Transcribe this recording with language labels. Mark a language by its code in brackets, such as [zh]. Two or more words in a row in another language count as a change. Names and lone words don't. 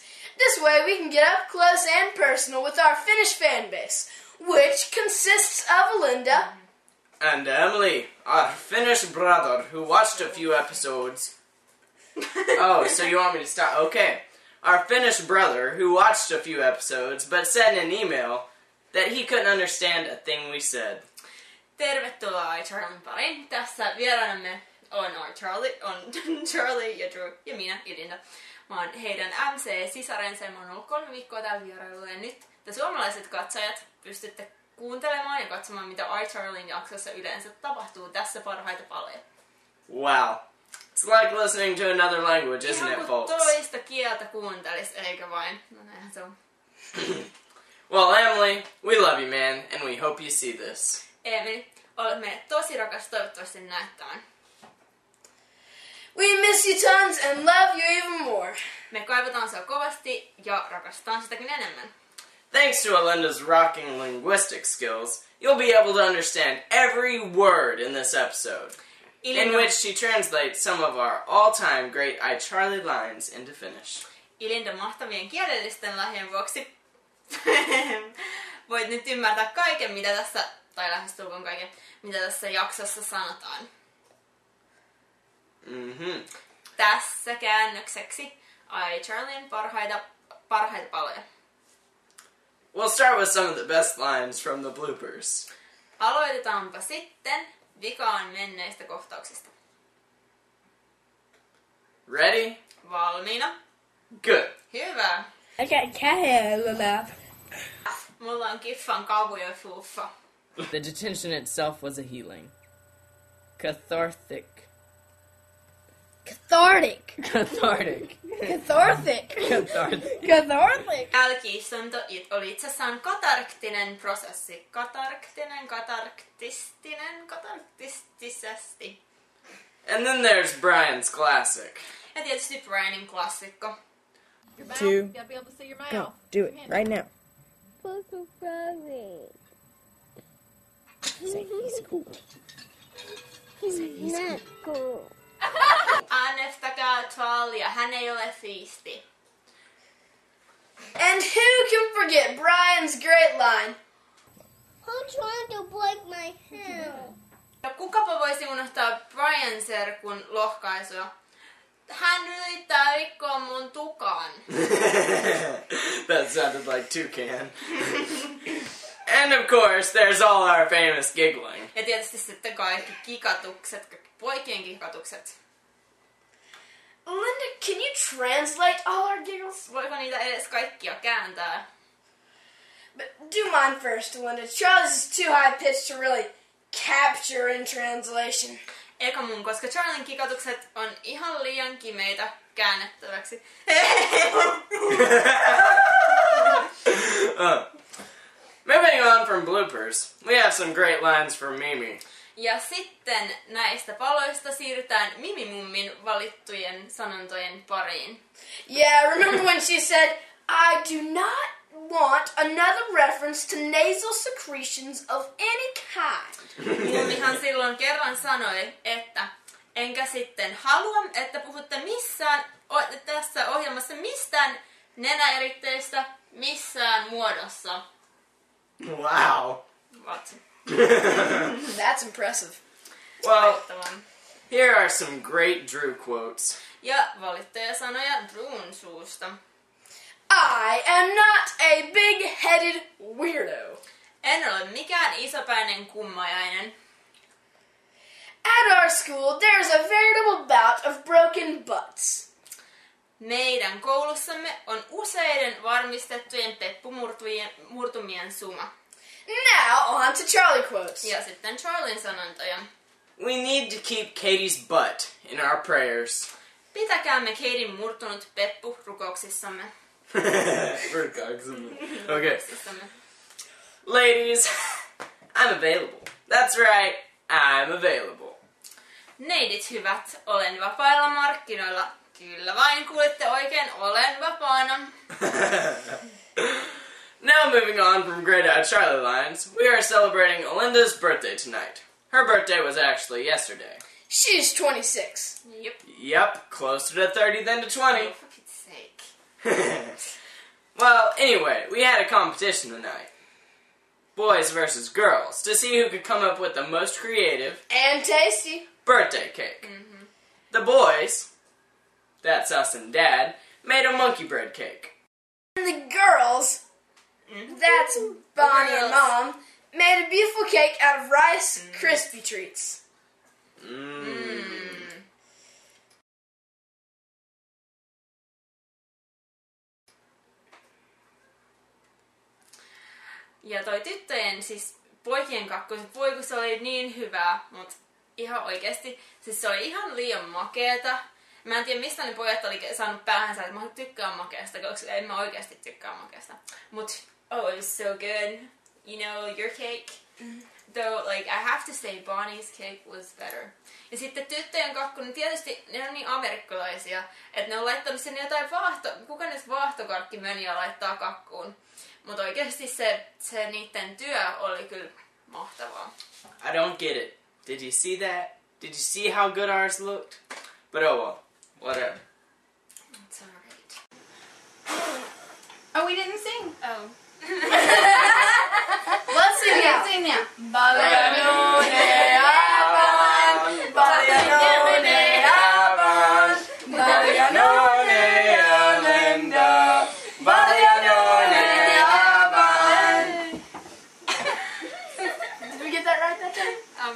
[en] This way we can get up close and personal with our Finnish fan base, which consists of Alinda and Emily, our Finnish brother, who watched a few episodes. Oh, so you want me to start? Okay. Our Finnish brother, who watched a few episodes, but sent an email that he couldn't understand a thing we said. [fi] Tervetuloa iCharlien pariin. Tässä vieraanamme on iCharlie, on Charlie ja Drew ja minä, Ilinda. Mä oon heidän MC-sisarensa ja mä oon ollut 3 viikkoa täällä vierailulla. Ja nyt te suomalaiset katsojat pystytte kuuntelemaan ja katsomaan, mitä iCharlien jaksossa yleensä tapahtuu. Tässä parhaita paloja. [en] Wow. It's like listening to another language, isn't it, folks? [fi] Ihan kuin toista kieltä kuuntelis, eikä vain. No näinhän se on. [en] Well, Emily, we love you, man, and we hope you see this. [fi] Emily, olet meille tosi rakas, toivottavasti näet tämän. [en] We miss you tons and love you even more. [fi] Me kaivataan sinua kovasti ja rakastetaan sitäkin enemmän. [en] Thanks to Alinda's rocking linguistic skills, you'll be able to understand every word in this episode, in which she translates some of our all-time great iCharlie lines into Finnish. [fi] Ilinda mahtavien kielellisten lahjien vuoksi voit nyt ymmärtää kaiken, mitä tässä, tai lähestulkoon kaiken, mitä tässä jaksossa sanotaan. Tässä käännökseksi iCharlien parhaita paloja. [en] We'll start with some of the best lines from the bloopers. [fi] Aloitetaanpa sitten vikaan menneistä kohtauksista. [en] Ready? [fi] Valmiina? [en] Good. [fi] Hyvä. [en] I got cat hair in my mouth. [fi] Mulla on kiffan kavuja fuffa. [en] The detention itself was a healing. Cathartic. Cathartic. Cathartic. Cathartic. Cathartic. Cathartic. [fi] Jälki-istunto oli itsessään katarktinen prosessi. Katarktisesti. [en] And then there's Brian's classic. [fi] Ja tietysti Brianin klassikko. 2. [en] Go. Do it right now. Say he's cool. Say he's cool. [fi] Äänestäkää Charlia, hän ei ole siisti. [en] And who can forget Brian's great line? I'm trying to break my hair. [fi] Ja kukapa voisi unohtaa Brian serkun lohkaisua. Hän yrittää rikkoa mun tukan. [en] That sounded like toucan. And of course, there's all our famous giggling. [fi] Ja tietysti sitten kaikki kikatukset, kaikki poikien kikatukset. [en] Linda, can you translate all our giggles? [fi] Voiko niitä edes kaikkia kääntää? [en] But do mine first, Linda. Charlie's is too high-pitched to really capture in translation. [fi] Eka mun, koska Charlien kikatukset on ihan liian kimeitä käännettäväksi. [en] Moving on from bloopers, we have some great lines from Mimi. [fi] Ja sitten näistä paloista siirrytään Mimimummin valittujen sanontojen pariin. [en] Yeah, remember when she said, I do not want another reference to nasal secretions of any kind. [fi] Mummihan silloin kerran sanoi, että enkä sitten halua, että puhutte tässä ohjelmassa mistään nenäeritteistä missään muodossa. [en] Wow. What? That's impressive. Well, here are some great Drew quotes. [fi] Ja valittuja sanoja Drewn suusta. [en] I am not a big-headed weirdo. [fi] En ole mikään isopäinen kummajainen. [en] At our school, there's a veritable bout of broken butts. [fi] Meidän koulussamme on useiden varmistettujen peppumurtumien suma. [en] Now on to Charlie quotes. [fi] Ja sitten Charlien sanontoja. [en] we need to keep Katie's butt in our prayers. [fi] Pitäkäämme Katin murtunut peppu rukouksissamme. [en] Okay. Ladies, I'm available. That's right, I'm available. [fi] Neidit hyvät, olen vapailla markkinoilla. Kyllä vain kuulitte oikein, olen vapaana. [en] Now moving on from Grey-Eyed Charlie lines, we are celebrating Olinda's birthday tonight. Her birthday was actually yesterday. She's 26. Yep. Yep, closer to 30 than to 20. Oh, for Pete's sake. Well, anyway, we had a competition tonight. Boys versus girls, to see who could come up with the most creative And tasty. birthday cake. The boys, that's us and Dad, made a monkey bread cake. And the girls, that's Bonnie and Mom, made a beautiful cake out of Rice Krispie treats. [fi] Ja toi tyttöjen, siis poikien kakkoset, voi kun se oli niin hyvää, mut ihan oikeesti, siis se oli ihan liian makeeta. Mä en tiedä mistä ne pojat oli saanut päähänsä, että mä tykkään makeasta, koska en mä oikeasti tykkää makeasta. Mut, [en] oh, it was so good. You know, your cake. Though, like, I have to say Bonnie's cake was better. [fi] Ja sitten tyttöjen kakku, niin tietysti ne on niin amerikkalaisia, että ne on laittanut sinne jotain kuka ne vaahtokarkkimöniä laittaa kakkuun. Mutta oikeasti se niiden työ oli kyllä mahtavaa. [en] I don't get it. Did you see that? Did you see how good ours looked? But oh well, whatever. It's alright. Oh, we didn't sing. Oh. Let's sing now. Sing now. Did we get that right that time?